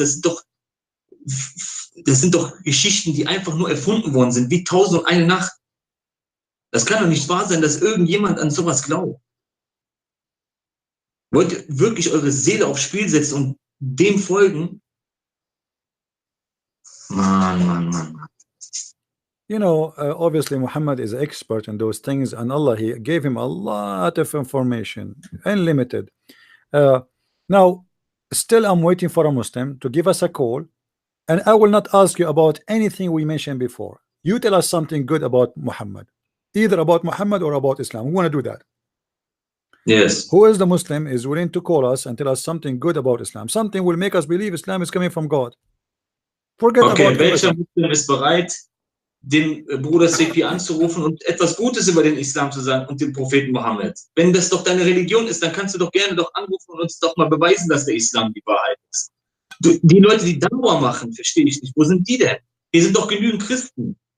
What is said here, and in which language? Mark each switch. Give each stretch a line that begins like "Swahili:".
German: Das sind doch Geschichten, die einfach nur erfunden worden sind, wie 1001 Nacht. Das kann doch nicht wahr sein, dass irgendjemand an sowas glaubt. Wollt ihr wirklich eure Seele aufs Spiel setzen und dem folgen? Mann.
English: You know, obviously Muhammad is an expert in those things, and Allah, he gave him a lot of information, unlimited. Now, still I'm waiting for a Muslim to give us a call, and I will not ask you about anything we mentioned before. You tell us something good about Muhammad, either about Muhammad or about Islam. We want to do that. Yes. Who is the Muslim is willing to call us and tell us something good about Islam? Something will make us believe Islam is coming from God. Forget about
German: welcher Muslim ist bereit, den Bruder Sepi anzurufen und etwas Gutes über den Islam zu sagen und den Propheten Mohammed? Wenn das doch deine Religion ist, dann kannst du doch gerne doch anrufen und uns doch mal beweisen, dass der Islam die Wahrheit ist. Die Leute, die Dauer machen, verstehe ich nicht. Wo sind die denn? Hier sind doch genügend Christen.